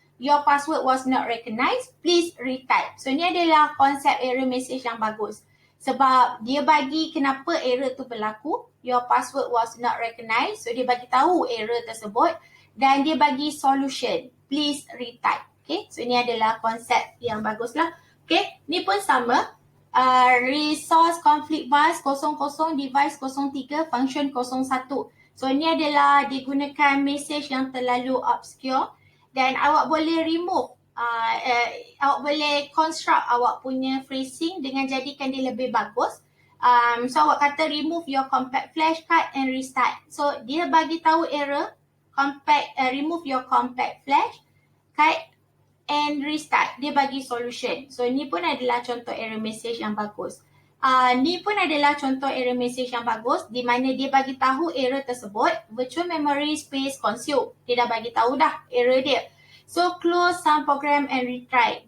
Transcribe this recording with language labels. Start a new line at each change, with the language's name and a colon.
English: Your password was not recognized, please retype.
Malay: So ini adalah konsep error message yang bagus. Sebab dia bagi kenapa error tu berlaku.
English: Your password was not recognized.
Malay: So dia bagi tahu error tersebut. Dan dia bagi solution.
English: Please retype.
Malay: Okay. So ini adalah konsep yang bagus lah. Okay. Ni pun sama.
English: Resource conflict bus 00 device 03 function 01.
Malay: So ini adalah digunakan message yang terlalu obscure. Dan awak boleh remove. Awak boleh construct awak punya phrasing dengan jadikan dia lebih bagus. So awak kata
English: remove your compact flash card and restart.
Malay: So dia bagi tahu error.
English: Remove your compact flash card and restart.
Malay: Dia bagi solution. So ni pun adalah contoh error message yang bagus. Ni pun adalah contoh error message yang bagus di mana dia bagi tahu error tersebut
English: virtual memory space consumed.
Malay: Dia dah bagi tahu dah error dia.
English: So close some program and retry.